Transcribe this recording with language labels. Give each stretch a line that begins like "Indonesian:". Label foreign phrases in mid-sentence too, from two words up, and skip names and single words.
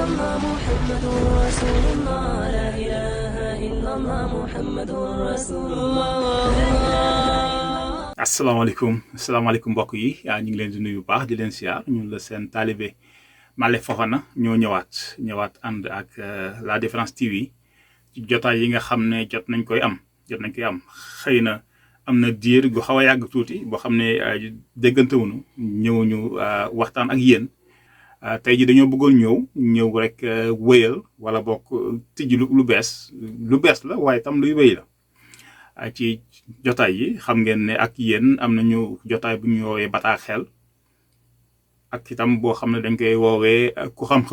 Arabic: محمد رسول الله لا إله إلا الله محمد رسول الله.
Wolof: asalaamaaleykum mbokk yi ñu ngi leen di nuyu bu baax di leen siyaar ñun la seen taalibe Male Fofana ñoo ñëwaat ànd ak La Différence TV ci jotaay yi nga xam ne jot nañ koy am xëy na am na diir gu xaw a yàgg tuuti boo xam ne déggantewuñu ñëwuñu waxtaan ak yéen tey ji dañoo bëggoon ñëw rek wéyal wala bokk tijji lu bees la waaye tam luy wéy la ci jotaay yi xam ngeen ne ak yéen am nañu jotaay bu ñu woowee bataaxel ak itam boo xam ne dañ koy woowee ku